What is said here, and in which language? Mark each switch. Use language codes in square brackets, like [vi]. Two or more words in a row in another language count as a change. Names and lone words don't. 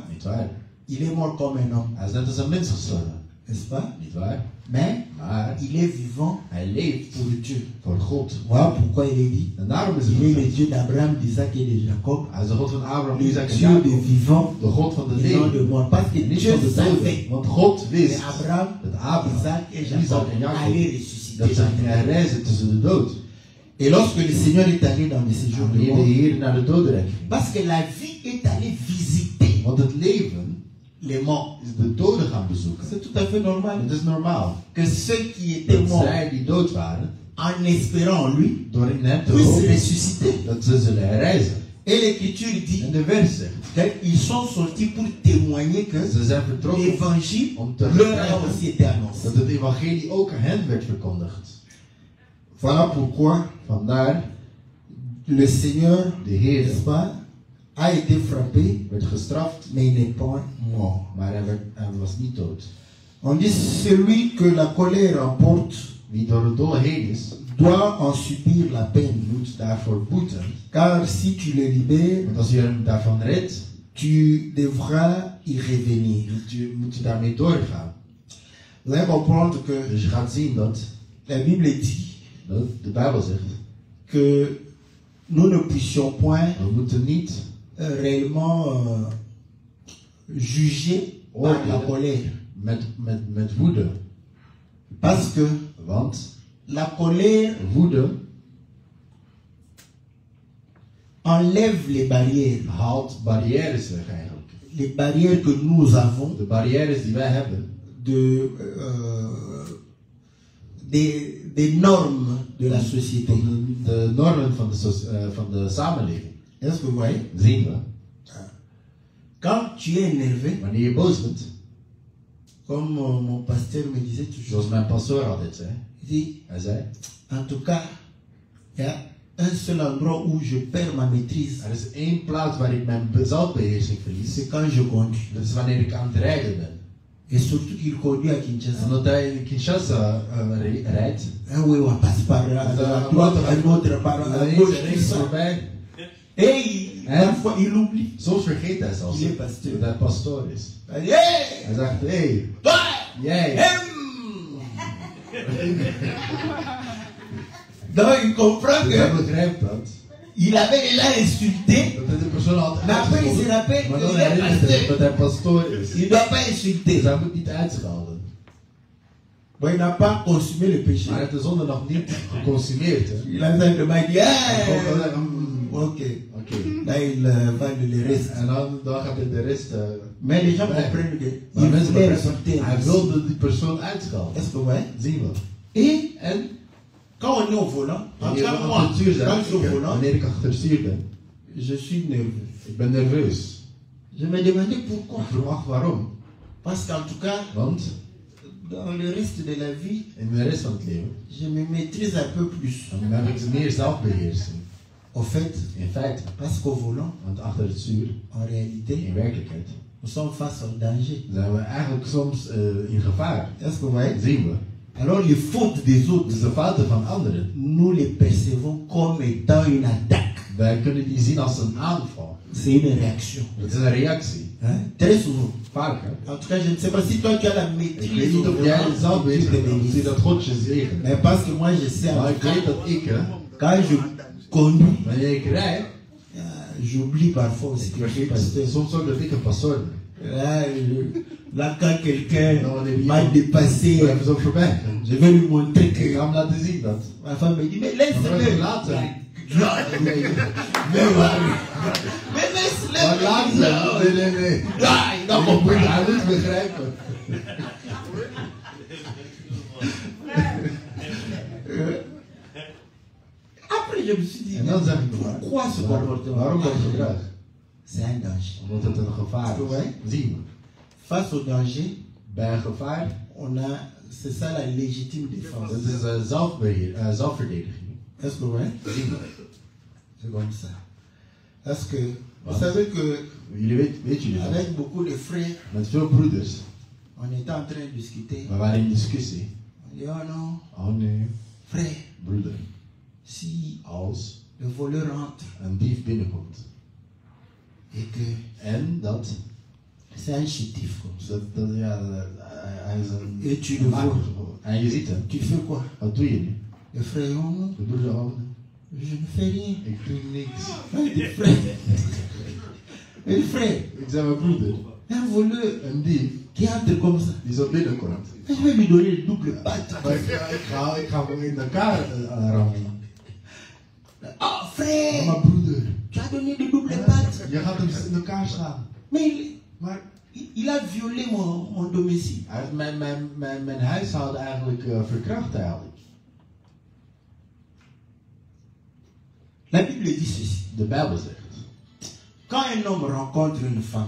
[nl] Niet waar. [fr] Il est mort comme un homme, [nl] Hij is net als een mens gestorven. [fr] n'est-ce pas? [nl] Niet waar. [fr] Mais [nl] Maar [fr] il est vivant [nl] hij leeft [fr] pour Dieu. [nl] voor God. [fr] Voilà pourquoi il est dit, [nl] En daarom is het [fr] il est le [nl] gezegd. [fr] Dieu d'Abraham, d'Isaac et de Jacob, [nl] Hij is de God van Abraham, [fr] le [nl] Isaac en [fr] Dieu des Jacob. vivants [nl] De God van de [fr] et non de [nl] leven. [fr] mort. Parce que [nl] En niet [fr] Dieu [nl] van de [fr] savait [nl] doden. Want God [fr] que [nl] wist [fr] Abraham, [nl] dat Abraham, [fr] Isaac et [nl] Isaac [fr] Jacob [nl] en Jacob, [fr] allaient ressusciter. [nl] dat zij gingen reizen tussen de dood. [fr] Et lorsque le Seigneur est allé dans les séjours de [nl] Wanneer de [fr] mort, [nl] Heer naar de dodenrijk ging. [fr] parce que la vie est allée visiter [nl] Want het leven [fr] les morts. [nl] is de doden gaan bezoeken. [fr] C'est tout à fait normal [nl] Het is normaal. [fr] que ceux qui étaient [nl] Dat [fr] morts [nl] zij die dood waren, [fr] en espérant en lui [nl] door in hem te [fr] puissent [nl] hopen, [fr] ressusciter. [nl] dat ze zullen herrijzen. [fr] Et l'Écriture [nl] En dit de vers zegt, [fr] qu'ils sont sortis pour témoigner que [nl] ze zijn vertrokken [fr] l'évangile [nl] om te [fr] leur a [nl] getuigen [fr] aussi été annoncé. [nl] dat het evangelie ook aan hen werd verkondigd. [fr] Voilà pourquoi [nl] Vandaar, [fr] le Seigneur, [nl] de Heer [fr] n'est-ce pas, a été frappé, [nl] werd gestraft, [fr] mais il n'est pas mort. [nl] maar hij was niet dood. [fr] On dit celui que la colère emporte [nl] Wie door het dolle heen is, [fr] doit en subir la peine. [nl] moet daarvoor boeten. [fr] Car si tu le libères, [nl] Want als je hem daarvan redt, [fr] tu devras y revenir. [nl] moet je daarmee doorgaan. [fr] Vous allez comprendre que [nl] Dus je gaat zien dat [fr] la Bible dit [nl] de Bijbel zegt [fr] que nous ne puissions point [nl] We moeten niet [fr] réellement juger par la colère. [nl] met woede. [fr] Parce que [nl] Want [fr] la colère [nl] woede [fr] enlève les barrières. [nl] haalt barrières weg eigenlijk. [fr] Les barrières que nous avons [nl] De barrières die wij hebben, [fr] des normes de la société. [nl] de normen van de samenleving. [fr] Est-ce que vous voyez? [nl] Zien we. [fr] Quand tu es énervé, [nl] Wanneer je boos bent, [fr] comme mon pasteur me disait toujours, [nl] zoals mijn pastoor altijd zei, [fr] il dit, [nl] hij zei, [fr] en tout cas, il y a un seul endroit où je perds ma maîtrise. [nl] er is één plaats waar ik mijn zelfbeheersing verlies. [fr] C'est quand je conduis. [nl] Dat is wanneer ik aan het rijden ben. [fr] Et surtout qu'il conduit à Kinshasa. [nl] Omdat hij in Kinshasa rijdt. [fr] Oui, on passe par là, à droite, un autre par à gauche, tout ça. [nl] voorbij. [fr] Et parfois il oublie. [nl] Soms vergeet hij zelfs [fr] Il est pasteur. [nl] dat hij pastoor is. [fr] Il dit, hey, [nl] Hij zegt, hey, [fr] toi, [nl] jij. [fr] Donc il comprend [nl] Dus hij [fr] que [nl] begrijpt dat. [fr] il avait déjà insulté, [nl] Dat hij de persoon had [fr] mais après il se [nl] uitgescholden. [fr] rappelle [nl] Maar dan [fr] qu'il est [nl] herinnert hij [fr] pasteur. [nl] dat hij pastoor is. [fr] Il ne doit pas [nl] Dus [fr] insulter. [nl] hij moet niet uitschelden. [fr] Bon, il n'a pas consumé le péché. [nl] Maar hij heeft de zonde nog niet geconsumeerd. Hè? [fr] Il a simplement dit, [nl] Hij kon gewoon hey, zeggen, [fr] ok. [nl] oké. [fr] Là il va de le reste. [nl] En dan gaat hij de rest. [fr] Mais les gens Ouais. comprennent que [nl] Maar [fr] il [nl] mensen [fr] voulait [nl] begrijpen, [fr] insulter. [nl] hij wilde die persoon uitschelden. [fr] Est-ce que vous voyez? [nl] Zien we. [fr] Et [nl] En [fr] quand on est au volant, en tout [nl] wanneer [fr] cas [nl] we [fr] moi, [nl] achter het stuur [fr] quand je suis au [nl] zijn, [fr] volant, [nl] wanneer ik achter het stuur ben, [fr] je suis nerveux. [nl] ik ben nerveus. [fr] Je me demandais pourquoi. [nl] Ik vroeg me af waarom. [fr] Parce qu'en tout cas, [nl] Want [fr] dans le reste de la vie, [nl] in de rest van het leven [fr] je me maîtrise un peu plus. [nl] dan heb ik meer zelfbeheersing. [fr] Au fait, [nl] In feite, [fr] parce qu'au volant, [nl] want achter het stuur, [fr] en réalité, [nl] in werkelijkheid, [fr] nous sommes face au danger. [nl] zijn we eigenlijk soms in gevaar. [fr] Est-ce que vous voyez? [nl] Zien we. [fr] Alors les fautes des autres, [nl] Dus de fouten van anderen, [fr] nous les percevons comme étant une attaque. [nl] wij kunnen die zien als een aanval. [fr] C'est une réaction. [nl] Het is een reactie. [fr] Hein? Très souvent. [nl] Vaker. [fr] En tout cas, je ne sais pas si toi tu as la [nl] Ik [fr] maîtrise [nl] weet niet [fr] au [nl] of jij [fr] volant, [nl] het zelf [fr] tu [nl] weet, [fr] te [nl] of zie [fr] bénisses. [nl] dat God je zegen. [fr] Mais parce que moi je sais, [nl] Maar ik weet dat ik, [fr] quand je conduis, [nl] wanneer ik rijd, [fr] j'oublie parfois aussi [nl] ik [fr] que je suis [nl] vergeet [fr] pasteur. [nl] soms ook dat ik een pastoor ben. [fr] Là, quand quelqu'un Non, on est m'a bien. dépassé, [nl] Ik ben zo voorbij. [fr] je vais lui montrer [nl] Ik [fr] que [nl] ga hem laten zien dat. [fr] ma femme me dit, mais [nl] Dan ga ik hem [fr] laisse-le. [nl] laten. [fr] Mais laisse-le. [nl] Maar laten. Nee. [fr] Ah, il doit [nl] Ik moet [fr] comprendre. [nl] hij moet begrijpen. [fr] Après, je me suis dit, [nl] En dan zeg ik, [fr] pourquoi ce comportement? [nl] waarom dat gedrag? [fr] C'est un danger. [nl] Omdat het een gevaar is. Zien we. [fr] Face au danger, [nl] Bij een gevaar, [fr] c'est ça la légitime défense. [nl] dat is zelfverdediging. [fr] Est-ce que ouais? [nl] Zien we. [fr] C'est comme ça. Parce que vous savez que [nl] Jullie weet jullie dat? [fr] avec beaucoup de frères, [nl] Met veel broeders, [fr] on était en train de discuter. [nl] we waren in discussie. [fr] On dit, oh non, [nl] Oh nee, [fr] frère, [nl] broeder. [fr] si [nl] Als [fr] le voleur rentre [nl] een dief binnenkomt. [fr] et que [nl] En dat, [fr] c'est un chétif comme ça, [nl] hij is een [fr] et tu le [nl] maker [fr] vois, [nl] geworden. En je ziet hem. [fr] tu fais quoi? [nl] Wat doe je nu? [fr] Le frère, oh non, [nl] De broeder, oh, [fr] je ne fais rien. [nl] ik doe niks. [fr] Il dit, frère, il dit, frère, [nl] Ik zeg mijn broeder, [fr] un voleur [nl] een dief [fr] qui entre comme ça, [nl] die zo binnenkomt. [fr] je vais lui donner le double patte. [nl] Maar ik ga hem in elkaar rammen. [fr] Oh frère, [nl] Maar broeder, [fr] tu as donné de double patte. [nl] je gaat hem in elkaar slaan. [fr] Mais [nl] Maar [fr] il a violé mon domicile. [nl] hij heeft mijn huishouden eigenlijk verkracht eigenlijk. [fr] La Bible dit ceci. [nl] De Bijbel zegt, [fr] Quand un homme rencontre une femme